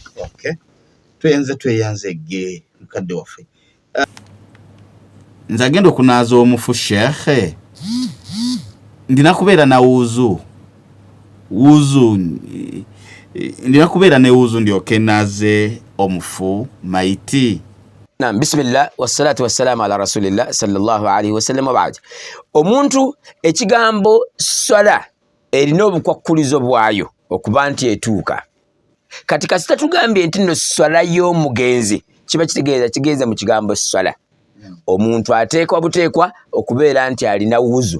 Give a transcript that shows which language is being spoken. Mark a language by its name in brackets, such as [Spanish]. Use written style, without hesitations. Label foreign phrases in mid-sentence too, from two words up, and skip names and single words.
[Ganda] tweyanze ge mukadde waffe nze agenda okunaaza omufu sheekhe ndina kubeera na wuuzu ndina kubeera ne wuuzu ndyoke naaze omufu maiti. Naam, [Arabic] بسم الله والصلاة والسلام على رسول الله صلى الله عليه وسلم وبعد. [Ganda] Omuntu ekigambo swala erina obukwakkulizo bwayo okuba nti etuuka. Kati kasita tugambye nti nno swala y'omugenzi kiba kitegeeza mu kigambo swala. Omuntu ateekwa buteekwa okubeera nti alina wuzu.